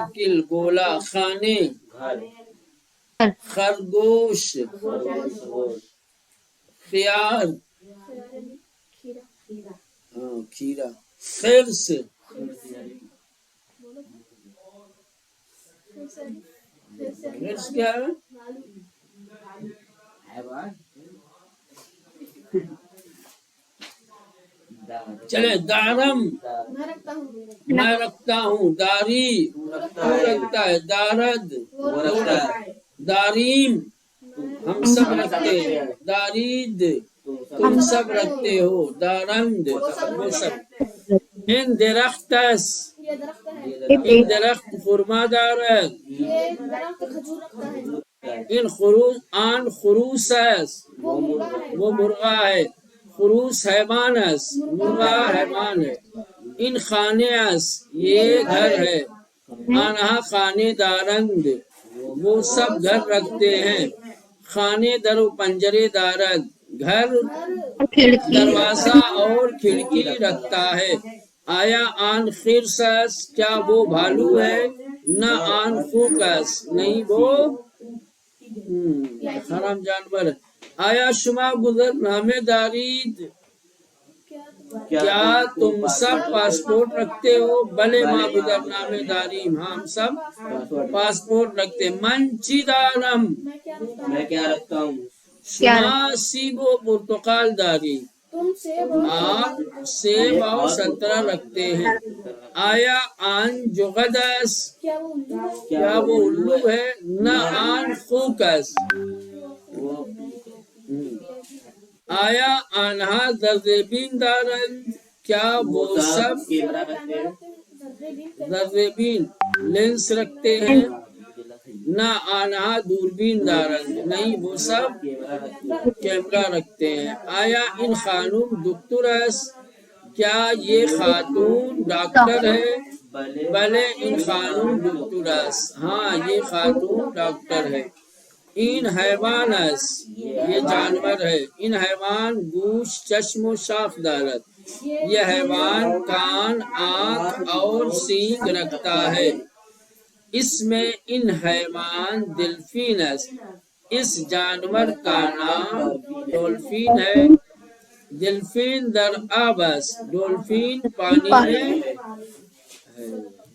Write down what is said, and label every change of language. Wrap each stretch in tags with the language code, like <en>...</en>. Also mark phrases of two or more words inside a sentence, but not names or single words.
<ur>سرکل، گولا،</ur> <fa>خانے، خرگوش، خیار،</fa> <ur>ہاں کھیرا، خرس، خرس کیا ہے؟ چلے، دارم، میں رکھتا ہوں، داری، تو رکھتا ہے،</ur> <fa>دارد، داریم،</fa> <ur>ہم سب رکھتے ہیں، دارید، تم سب رکھتے ہو، دارند، وہ سب،</ur> <fa>ان درختس، ان درخت خرما دارد، ان خروس، آن خروس است،</fa> <ur>وہ مرغا ہے،</ur> <fa>خروس حیوان است،</fa> <ur>مرغا حیوان ہے،</ur> <fa>ان خانے است،</fa> <ur>یہ گھر ہے،</ur> <fa>آنہا خانے دارند،</fa> <ur>وہ سب گھر رکھتے ہیں،</ur> <fa>خانے در و پنجرے دارد،</fa> <ur>گھر کھڑکی، دروازہ اور کھڑکی رکھتا ہے،</ur> <fa>آیا آن خرس است،</fa> <ur>کیا وہ بھالو ہے،</ur> <fa>نہ آن خوک است،</fa> <ur>نہیں وہ حرام جانور ہے،</ur> <fa>آیا شما گزر نامے دارید،</fa> <ur>کیا تم سب پاسپورٹ رکھتے ہو،</ur> <fa>بلے ما گزر نامے داریم،</fa> <ur>ہاں ہم سب پاسپورٹ رکھتے،</ur> <fa>من چی دارم،</fa> <ur>میں کیا رکھتا ہوں،</ur> <fa>شما سیب و پرتقال داری،</fa> <ur>آپ سیب اور سنترا رکھتے ہیں،</ur> <fa>آیا آن جغد است،</fa> <ur>کیا وہ الو ہے،</ur> <fa>نہ آن خوک است، آیا آنہا ذربین دارند،</fa> <ur>کیا وہ سب ذربین لینس رکھتے ہیں،</ur> <fa>نہ آنہا دوربین دارند،</fa> <ur>نہیں وہ سب کیمرہ رکھتے ہیں،</ur> <fa>آیا ان خانم دکتر است،</fa> <ur>کیا یہ خاتون ڈاکٹر ہے،</ur> <fa>بلے ان خانم دکتر است،</fa> <ur>ہاں یہ خاتون ڈاکٹر ہے،</ur> <fa>این حیوان است،</fa> <ur>یہ جانور ہے،</ur> <fa>ان حیوان گوش، چشم و شاخ دارد،</fa> <ur>یہ حیوان کان، آنکھ اور سینگ رکھتا ہے، اس میں</ur> <fa>ان حیوان دلفین است،</fa> <ur>اس جانور کا نام ڈولفین ہے،</ur> <fa>دلفین در آب است،</fa> <ur>ڈولفین پانی میں ہے۔</ur>